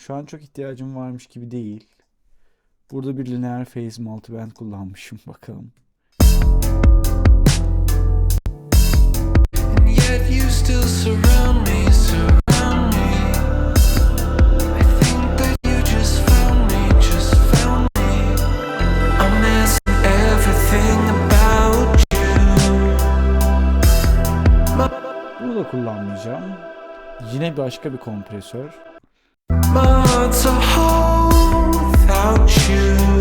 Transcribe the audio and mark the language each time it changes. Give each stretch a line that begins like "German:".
Turkish: Şu an çok ihtiyacım varmış gibi değil. Burada bir linear phase multiband kullanmışım. Bakalım.
English: And yet you still surround me, surround me. I think that you just found me, just found me. I'm missing everything about you.
Turkish: Bunu da kullanmayacağım. Yine başka bir kompresör.
English: My heart's a hole without you.